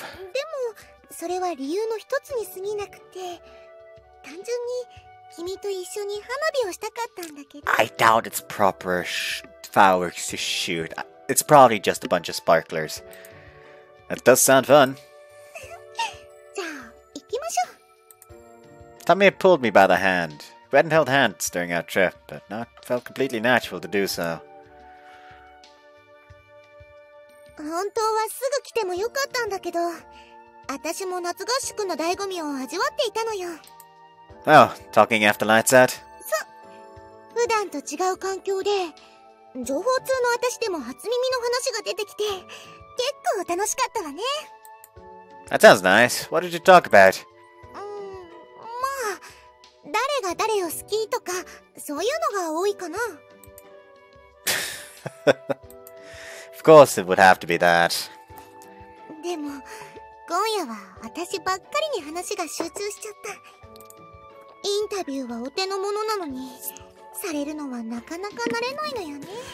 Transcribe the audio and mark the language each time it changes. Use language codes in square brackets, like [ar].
[ja] でもそれは理由の一つに過ぎなくて単純に君と一緒に花火をしたかったんだけど [en] I doubt it's proper fireworks to shoot. It's probably just a bunch of sparklers. That does sound fun. [ja] じゃあ行きましょう [en] Tamie had pulled me by the hand. We hadn't held hands during our trip, but now it felt completely natural to do so. [ja] 本当はすぐ来てもよかったんだけど私も夏合宿の醍醐味を味わっていたのよ [en] Oh, talking after lights out? [ja] そう普段と違う環境で情報通の私でも初耳の話が出てきて結構楽しかったわね [en] That sounds nice. What did you talk about? [ja] まあ誰が誰を好きとかそういうのが多いかな [en] Of course it would have to be that. [ja] でも今夜は私ばっかりに話が集中しちゃったインタビューはお手の物なのにされるのはなかなか慣れないのよね